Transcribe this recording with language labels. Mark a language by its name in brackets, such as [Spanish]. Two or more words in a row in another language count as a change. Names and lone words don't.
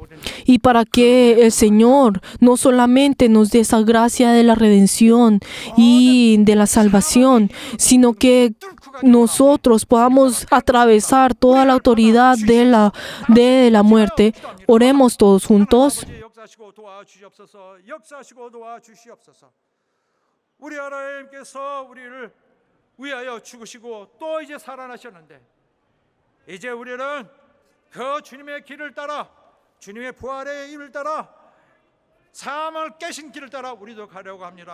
[Spanish] y para que el Señor no solamente nos dé esa gracia de la redención y de la salvación, sino que nosotros podamos atravesar toda la autoridad de la muerte. Oremos todos juntos. [Korean] 아버지 역사하시고 도와주시옵소서. 역사하시고 도와주시옵소서. 우리 하나님께서 우리를 위하여 죽으시고 또 이제 살아나셨는데 이제 우리는 그 주님의 길을 따라 주님의 부활의 일을 따라 사망을 깨신 길을 따라 우리도 가려고 합니다.